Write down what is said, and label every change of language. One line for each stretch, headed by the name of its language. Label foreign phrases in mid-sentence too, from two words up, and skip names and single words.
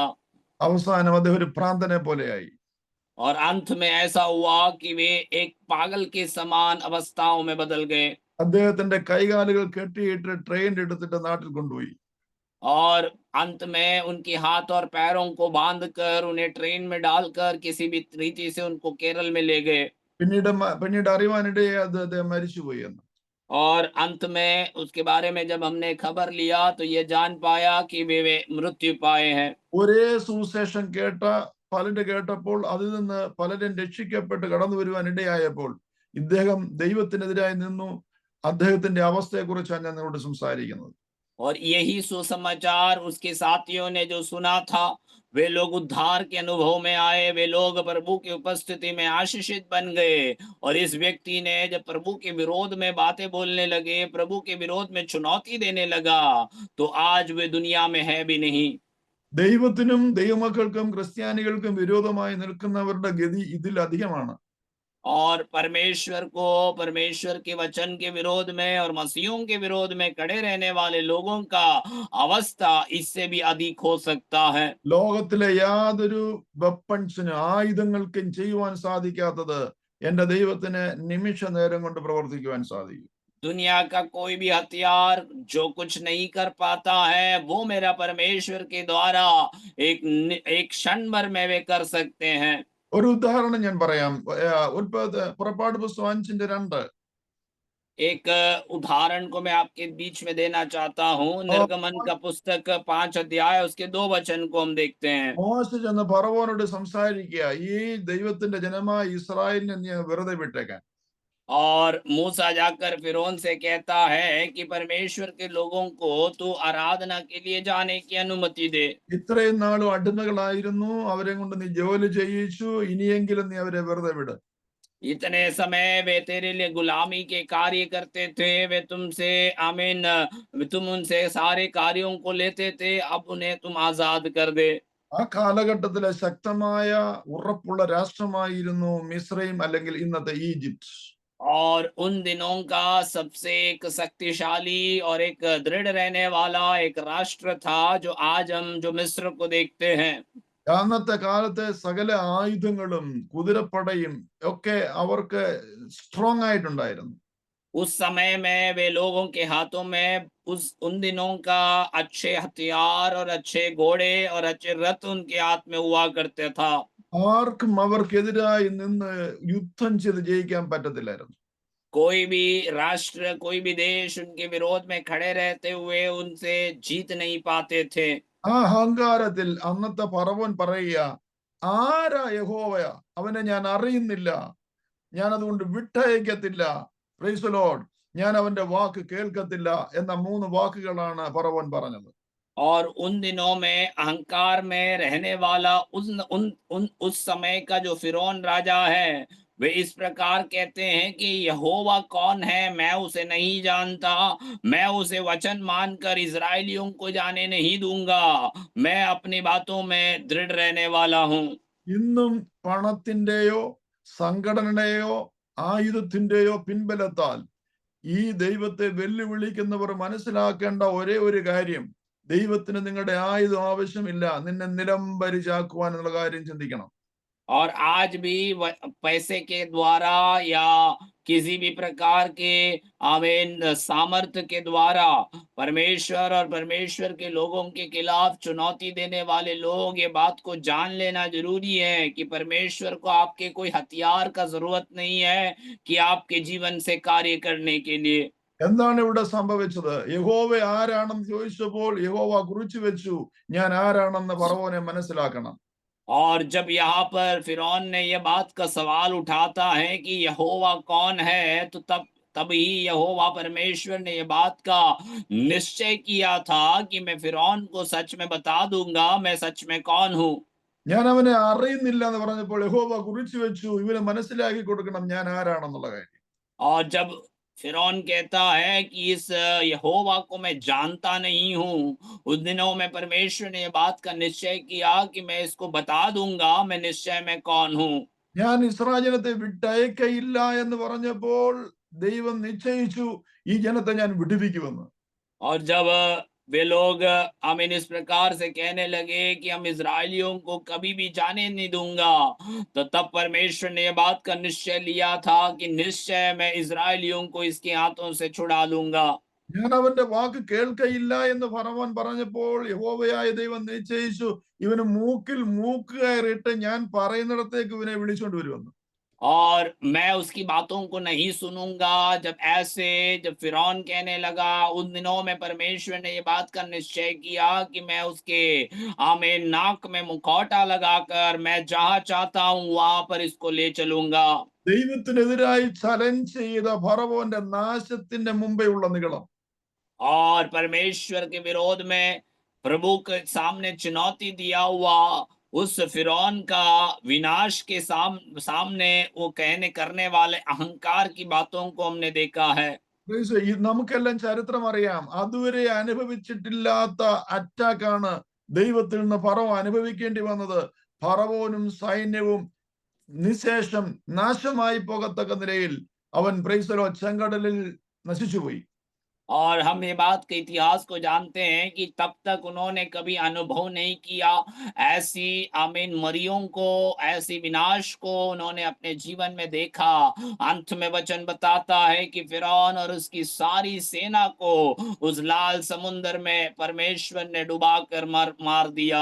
Malayalam: അവസാനം അദ്ദേഹം ഒരു ഭ്രാന്തനെ പോലെയായി.
Hindi: और अंत में ऐसा हुआ कि वे एक पागल के समान अवस्थाओं में बदल गए।
Malayalam: അദ്ദേഹത്തിന്റെ കൈകാലുകൾ കെട്ടിയിട്ട് ട്രെയിൻ എടുത്തിട്ട് നാട്ടിൽ കൊണ്ടുപോയി.
Hindi: और अंत में उनके हाथ और पैरों को बांधकर उन्हें ट्रेन में डालकर किसी भी रीति से उनको केरल में ले गए।
Malayalam: പിന്നീട് അറിവാനിടയെ അദ്ദേഹം മരിച്ചുപോയി എന്ന്.
Hindi: और अंत में उसके बारे में जब हमने खबर लिया तो ये जान पाया कि वे मृत्यु पाए हैं।
Malayalam: ഒരേ സുവിശേഷം പലരും കേട്ടപ്പോൾ അതിൽ നിന്ന് പലരും രക്ഷിക്കപ്പെട്ട് കടന്നു വരുവാൻ ഇടയായപ്പോൾ ഇദ്ദേഹം ദൈവത്തിനെതിരായി നിന്നു. അദ്ദേഹത്തിന്റെ അവസ്ഥയെക്കുറിച്ചാണ് ഞാൻ നിങ്ങളോട് സംസാരിക്കുന്നത്.
Hindi: और यही सुसमाचार उसके साथियों ने जो सुना था, वे लोग उद्धार के अनुभव में आए, वे लोग प्रभु की उपस्थिति में आशीषित बन गए। और इस व्यक्ति ने जब प्रभु के विरोध में बातें बोलने लगे, प्रभु के विरोध में चुनौती देने लगा, तो आज वे दुनिया में है भी नहीं।
Malayalam: ദൈവത്തിനും ദൈവമക്കൾക്കും ക്രിസ്ത്യാനികൾക്കും വിരോധമായി നിൽക്കുന്നവരുടെ ഗതി ഇതിലധികമാണ്.
Hindi: और परमेश्वर को, परमेश्वर के वचन के विरोध में और मसीहों के विरोध में खड़े रहने वाले लोगों का अवस्था इससे भी अधिक हो सकता है।
Malayalam: ലോകത്തിലെ യാതൊരു വെപ്പൺസിനും ആയുധങ്ങൾക്കും ചെയ്യുവാൻ സാധിക്കാത്തത് എന്റെ ദൈവത്തിന് നിമിഷ നേരം കൊണ്ട് പ്രവർത്തിക്കുവാൻ സാധിക്കും.
Hindi: दुनिया का कोई भी हथियार जो कुछ नहीं कर पाता है, वो मेरा परमेश्वर के द्वारा एक क्षण भर में वे कर सकते हैं।
Malayalam: ഒരു ഉദാഹരണം ഞാൻ പറയാം. പുറപ്പാട് പുസ്തകം 5:2.
Hindi: एक उदाहरण को मैं आपके बीच में देना चाहता हूँ। निर्गमन का पुस्तक 5 अध्याय उसके 2 वचन को हम देखते हैं।
Malayalam: മോശ ചെന്ന് ഫറവോനോട് സംസാരിക്കുക, ഈ ദൈവത്തിന്റെ ജനമായ ഇസ്രായേലിനെ നീ വെറുതെ വിട്ടേക്കാൻ.
Hindi: और मूसा जाकर फिरौन से कहता है कि परमेश्वर के लोगों को तू आराधना के लिए जाने की अनुमति दे।
Malayalam: ഇത്രയും നാളും അടിമകളായിരുന്നു, അവരെ കൊണ്ട് നീ ജോലി ചെയ്യിച്ചു, ഇനിയെങ്കിലും നീ അവരെ വെറുതെ വിട്.
Hindi: इतने समय वे तेरे लिए गुलामी के कार्य करते थे, वे तुमसे आमीन तुम उनसे सारे कार्यों को लेते थे, अब उन्हें तुम आजाद कर दे।
Malayalam: ആ കാലഘട്ടത്തിലെ ശക്തമായ ഉറപ്പുള്ള രാഷ്ട്രമായിരുന്നു മിസ്രൈം, അല്ലെങ്കിൽ ഇന്നത്തെ ഈജിപ്ത്.
Hindi: और उन दिनों का सबसे एक शक्तिशाली और एक दृढ़ रहने वाला एक राष्ट्र था जो आज हम जो मिस्र को देखते हैं।
Malayalam: അന്നത്തെ കാലത്തെ സകല ആയുധങ്ങളും കുതിരപ്പടയും ഒക്കെ അവർക്ക് സ്ട്രോങ് ആയിട്ടുണ്ടായിരുന്നു.
Hindi: उस समय में वे लोगों के हाथों में उन दिनों का अच्छे हथियार और अच्छे घोड़े और अच्छे रथ उनके हाथ में हुआ करते था।
Malayalam: ആർക്കും അവർക്കെതിരായി നിന്ന് യുദ്ധം ചെയ്ത് ജയിക്കാൻ പറ്റത്തില്ലായിരുന്നു.
Hindi: कोई भी राष्ट्र, कोई भी देश उनके विरोध में खड़े रहते हुए उनसे जीत नहीं पाते थे।
Malayalam: ആ അഹങ്കാരത്തിൽ അന്നത്തെ ഫറവോൻ പറയുക, ആരാ യഹോവയ, അവനെ ഞാൻ അറിയുന്നില്ല, ഞാൻ അതുകൊണ്ട് വിട്ടയക്കത്തില്ല,
English: praise Lord,
Malayalam: ഞാൻ അവന്റെ വാക്ക് കേൾക്കത്തില്ല എന്ന 3 വാക്കുകളാണ് ഫറവോൻ പറഞ്ഞത്.
Hindi: और उन दिनों में अहंकार में रहने वाला उस समय का जो फिरौन राजा है, वे इस प्रकार कहते हैं कि यहोवा कौन है, मैं उसे नहीं जानता, मैं उसे वचन मानकर इस्राएलियों को जाने नहीं दूंगा, मैं अपनी बातों में दृढ़ रहने वाला हूँ।
Malayalam: ഇന്നും പണത്തിന്റെയോ സംഘടനയുടെയോ ആയുധത്തിന്റെയോ പിൻബലത്താൽ ഈ ദൈവത്തെ വെല്ലുവിളിക്കുന്നവർ മനസ്സിലാക്കേണ്ട ഒരേ ഒരു കാര്യം, ദൈവത്തിന് നിങ്ങളുടെ ആയുധം ആവശ്യമില്ല, നിന്നെ നിലംപരിചാക്കുവാൻ എന്നുള്ള കാര്യം ചിന്തിക്കണം.
Hindi: और आज भी पैसे के द्वारा या किसी भी प्रकार के आमीन सामर्थ्य के द्वारा परमेश्वर और परमेश्वर के लोगों के खिलाफ चुनौती देने वाले लोग ये बात को जान लेना जरूरी है कि परमेश्वर को आपके कोई हथियार का जरूरत नहीं है कि आपके जीवन से कार्य करने के लिए।
Malayalam: എന്താണ് ഇവിടെ സംഭവിച്ചത്? യഹോവ ആരാണെന്ന് ചോദിച്ചപ്പോൾ യഹോവ കുറിച്ചു വെച്ചു, ഞാൻ ആരാണെന്ന് ഫറവോനെ മനസ്സിലാക്കണം.
Hindi: और जब यहाँ पर फिरौन ने यह बात का सवाल उठाता है कि यहोवा कौन है, तो तभी यहोवा परमेश्वर ने यह बात का निश्चय किया था कि मैं फिरौन को सच में बता दूंगा मैं सच में कौन हूँ।
Malayalam: ഞാൻ അവനെ അറിയുന്നില്ല എന്ന് പറഞ്ഞപ്പോൾ യഹോവ കുറിച്ചു വെച്ചു, ഇവന് മനസ്സിലാക്കി കൊടുക്കണം ഞാൻ ആരാണെന്നുള്ള കാര്യം.
Hindi: और जब फिरौन कहता है कि इस यहोवा को मैं जानता नहीं हूँ, उस दिनों में परमेश्वर ने यह बात का निश्चय किया कि मैं इसको बता दूंगा मैं निश्चय में कौन हूँ।
Malayalam: ഞാൻ ഇസ്രായേൽ ജനത്തെ വിട്ടയക്കയില്ല എന്ന് പറഞ്ഞപ്പോൾ ദൈവം നിശ്ചയിച്ചു, ഈ ജനത്തെ ഞാൻ വിടുവിക്കുമെന്ന്.
Hindi: और जब वे लोग आमीन इस प्रकार से कहने लगे कि हम इज़राइलियों को कभी भी जाने नहीं दूंगा, तो तब परमेश्वर ने यह बात का निश्चय लिया था कि निश्चय मैं इज़राइलियों को इसके हाथों से छुड़ा लूंगा।
Malayalam: ഞാൻ അവന്റെ വാക്ക് കേൾക്കയില്ല എന്ന് ഫറവോൻ പറഞ്ഞപ്പോൾ യഹോവയായ ദൈവം നിശ്ചയിച്ചു, ഇവന് മൂക്കിൽ മൂക്ക് കയറിയിട്ട് ഞാൻ പറയുന്നിടത്തേക്ക് ഇവനെ വിളിച്ചുകൊണ്ട് വരുമെന്ന്.
Hindi: और मैं उसकी बातों को नहीं सुनूंगा। जब फिरौन कहने लगा, उन दिनों में परमेश्वर ने ये बात का निश्चय किया कि मैं उसके आमीन नाक में मुखौटा लगाकर मैं जहां चाहता हूं वहां पर इसको ले चलूंगा।
Malayalam: ദൈവത്തിനെതിരായി ചലഞ്ച് ചെയ്ത ഫറവോന്റെ നാശത്തിന്റെ മുമ്പേ ഉള്ള നീളം.
Hindi: और परमेश्वर के विरोध में प्रभु के सामने चुनौती दिया हुआ उस फिरौन का विनाश के सामने वो कहने करने वाले अहंकार की बातों को हमने देखा है।
Malayalam: നമുക്കെല്ലാം ചരിത്രം അറിയാം, അതുവരെ അനുഭവിച്ചിട്ടില്ലാത്ത അറ്റാക്കാണ് ദൈവത്തിൽ നിന്ന് ഫറവോ അനുഭവിക്കേണ്ടി വന്നത്. ഫറവോനും സൈന്യവും നിശേഷം നാശമായി പോകത്തക്ക നിലയിൽ അവൻ പ്രൈസലോ ചെങ്കടലിൽ നശിച്ചുപോയി.
Hindi: और हम ये बात के इतिहास को जानते हैं कि तब तक उन्होंने कभी अनुभव नहीं किया ऐसी आमीन मरियों को, ऐसी विनाश को उन्होंने अपने जीवन में देखा। अंत में वचन बताता है कि फिरौन और उसकी सारी सेना को उस लाल समुद्र में परमेश्वर ने डुबा कर मार दिया।